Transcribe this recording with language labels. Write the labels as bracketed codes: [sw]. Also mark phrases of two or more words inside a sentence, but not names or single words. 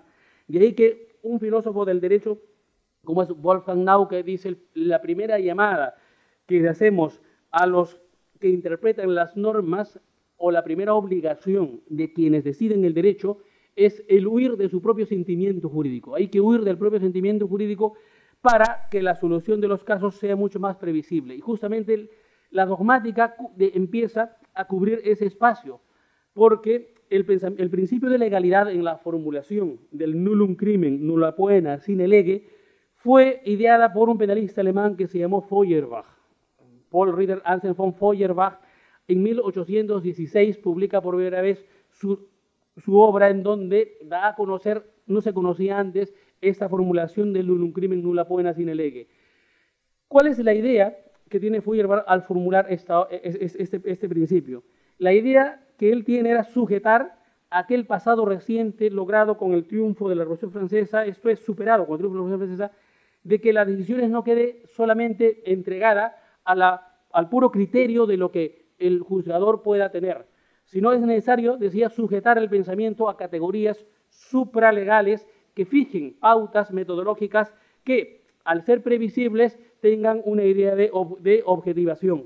[es] De ahí que un filósofo del derecho como es Wolfgang Nauke dice: la primera llamada que hacemos a los que interpretan las normas o la primera obligación de quienes deciden el derecho es el huir de su propio sentimiento jurídico. Hay que huir del propio sentimiento jurídico para que la solución de los casos sea mucho más previsible. Y justamente la dogmática empieza a cubrir ese espacio, porque el principio de legalidad en la formulación del [la] nullum crimen, nulla poena sine lege, [es] fue ideada por un penalista alemán que se llamó Feuerbach. Paul Ritter Anselm von Feuerbach en 1816 publica por primera vez su obra en donde da a conocer, no se conocía antes, esta formulación del [la] nullum crimen nulla poena sine lege. [es] ¿Cuál es la idea que tiene Feuerbach al formular este principio? La idea que él tiene era sujetar aquel pasado reciente logrado con el triunfo de la Revolución Francesa, esto es superado con el triunfo de la Revolución Francesa, de que las decisiones no quede solamente entregada al puro criterio de lo que el juzgador pueda tener, sino es necesario, decía, sujetar el pensamiento a categorías supralegales que fijen pautas metodológicas que, al ser previsibles, tengan una idea de objetivación.